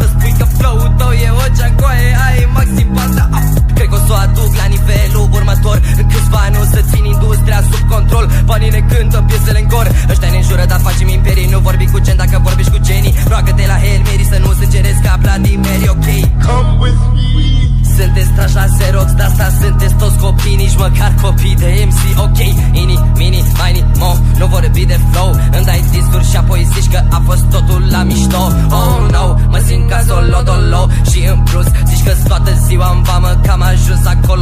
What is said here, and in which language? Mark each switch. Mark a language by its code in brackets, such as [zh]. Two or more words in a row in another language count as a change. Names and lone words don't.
[ro] Spui că flow-ul tău e o geancoaie, ai maxim banda. Cred că o să o aduc la nivelul următor. În câțiva ani o să țin industria sub control. Banii ne cântă piesele în cor. Ăștia ne înjură, dar facem imperii. Nu vorbi cu gen dacă vorbești cu genii. Roagă-te la Hail Mary să nu sângerezi ca Vladimir, ok? [en] Come with me. [ro] Sunteți trași la Xerox, de asta sunteți toți copii, nici măcar copii de MC, ok? [en] Ini, mini, mini, mo, [ro] nu vorbi de flow. Îmi dai disuri și apoi zici că a fost totul la mișto. [en] Oh no, [ro] mă simt ca [en] solo dolo. [ro] Și în plus zici că-s toată ziua în vamă, că am ajuns acolo.